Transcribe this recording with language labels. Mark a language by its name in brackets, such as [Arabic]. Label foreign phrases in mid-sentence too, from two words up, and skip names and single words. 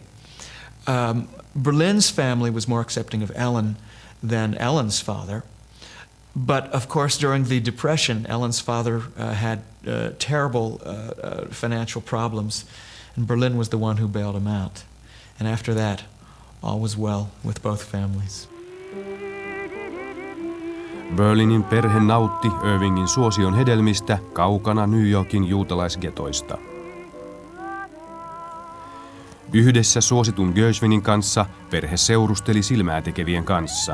[English] Berlin's family was more accepting of Ellen than Ellen's father. But of course, during the Depression, Ellen's father had terrible financial problems, and Berlin was the one who bailed him out. And after that, all was well with both families. [Finnish] Berlinin perhe nautti Irvingin suosion hedelmistä kaukana New Yorkin juutalaisgetoista. Yhdessä suositun Gershwinin kanssa perhe seurusteli silmäätekevien kanssa.